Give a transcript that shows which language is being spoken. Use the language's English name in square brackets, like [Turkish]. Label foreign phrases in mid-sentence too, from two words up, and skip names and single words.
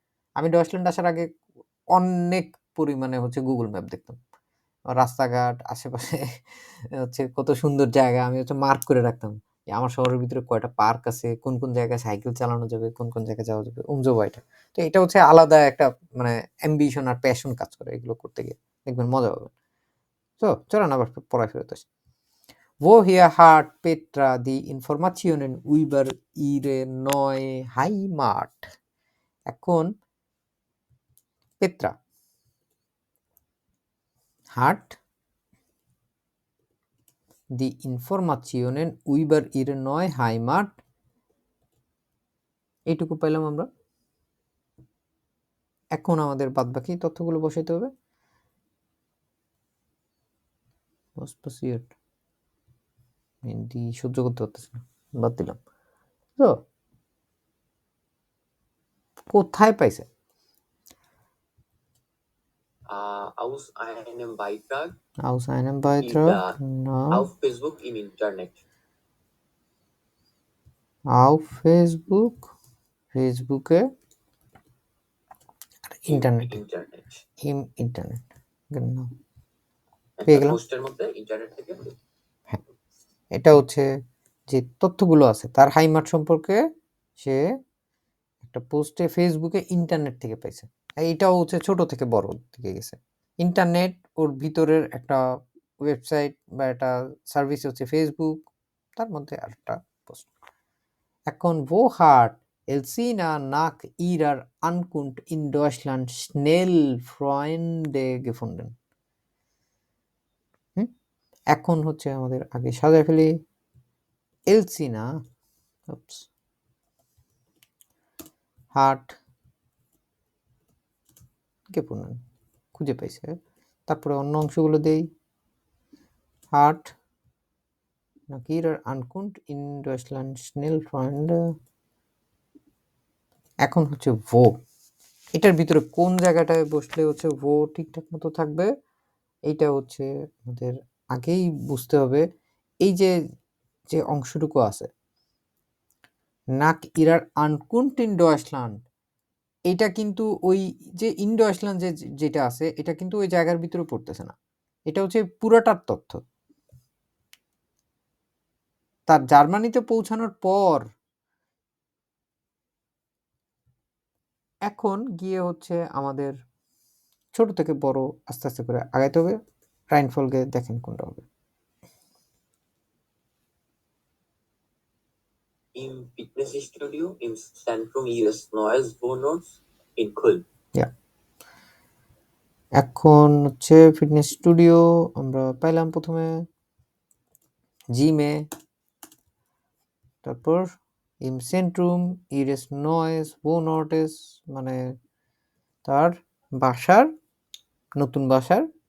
[Bangla] আমি ডয়েচল্যান্ড আসার আগে অনেক পরিমাণে হচ্ছে গুগল ম্যাপ দেখতাম, রাস্তাঘাট আশেপাশে হচ্ছে কত সুন্দর জায়গা আমি হচ্ছে মার্ক করে রাখতাম যে আমার শহরের ভিতরে কয়টা পার্ক আছে, কোন কোন জায়গায় সাইকেল চালানো যাবে, কোন কোন জায়গায় যাওয়া যাবে, উমজোবাইটা। তো এটা হচ্ছে আলাদা একটা মানে অ্যাম্বিশন আর প্যাশন কাজ করে এগুলো করতে গিয়ে, দেখবেন মজা পাবেন। তো চলেন আবার পড়ায় ফেরত আসি। [German] Woher hat Petra die Informationen über ihre neue Heimat? এখন পেত্রা hat die Informationen über ihre neue Heimat, [Bangla] এইটুকু পাইলাম আমরা। এখন আমাদের বাদবাকি তথ্যগুলো বসাইতে হবে। হিন্দি সহ্য করতে পারতেছি না, বাদ দিলাম। তো কোথায় পাইছে? [German] Aus einem Beitrag Aus einem Beitrag, auf Facebook im Internet. auf Facebook, [Bangla] ফেসবুকে ইন্টারনেটে, ইন্টারনেট ইন্টারনেট genau একটা পেয়ে গেলাম। পোস্টের মধ্যে ইন্টারনেট থেকে হ্যাঁ, এটা হচ্ছে যে তথ্যগুলো আছে তার হাইমার্ট সম্পর্কে সে একটা পোস্টে ফেসবুকে ইন্টারনেট থেকে পাইছে। এইটাও হচ্ছে ছোট থেকে বড় দিকে গেছে। ইন্টারনেট ওর ভিতরের একটা ওয়েবসাইট বা একটা সার্ভিস হচ্ছে ফেসবুক, তার মধ্যে আরেকটা পোস্ট। [German] এখন wo hat Elsina nach ihrer Ankunft in Deutschland schnell Freunde gefunden? [Bangla] এখন হচ্ছে আমাদের আগে সাজায় ফেলি। এলসিনা [German] hat gefunden [Bangla] খুঁজে পাইছে। তারপরে অন্য অংশগুলো দেই। [German] hat nach ihrer Ankunft in Deutschland schnell Freunde, [Bangla] এখন হচ্ছে wo, এটার ভিতরে কোন জায়গাটায় বসলে হচ্ছে wo ঠিকঠাক মতো থাকবে এইটা হচ্ছে আমাদের আগেই বুঝতে হবে। এই যে যে অংশটুকু আছে [German] nach ihrer Ankunft in Deutschland, [Bangla] এটা কিন্তু ওই যে [German] in Deutschland [Bangla] যেটা আছে এটা কিন্তু ওই জায়গার ভিতরে পড়তেছে না, এটা হচ্ছে পুরাটার তথ্য। তার জার্মানিতে পৌঁছানোর পর এখন গিয়ে হচ্ছে আমাদের ছোট থেকে বড় আস্তে আস্তে করে আগাইতে হবে। রাইনফলকে দেখেন কোনটা হবে। [German] Im Fitnessstudio im Zentrum ihres neuen Wohnorts in Köln. [Bangla] এখন হচ্ছে ফিটনেস স্টুডিও আমরা পাইলাম প্রথমে জিমে, তারপর [German] im Zentrum ihres neuen Wohnortes [Bangla] মানে তার বাসার নতুন বাসার